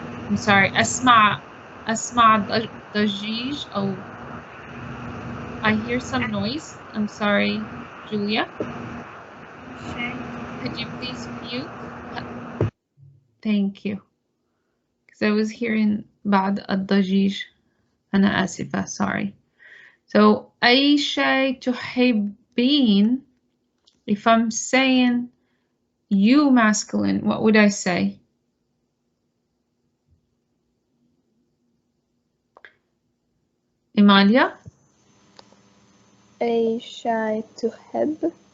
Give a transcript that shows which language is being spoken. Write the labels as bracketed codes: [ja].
[en] I'm sorry. [ar] أسمع ضجيج. [en] Oh, I hear some noise. I'm sorry, Julia. Could you please mute? Thank you. Because I was hearing [ar] بعض الضجيج أنا آسفة [en] sorry. So [ar] أي شيء تحبين. [en] If I'm saying you masculine, what would I say? [ar] إيماليا. أي شيء تحب.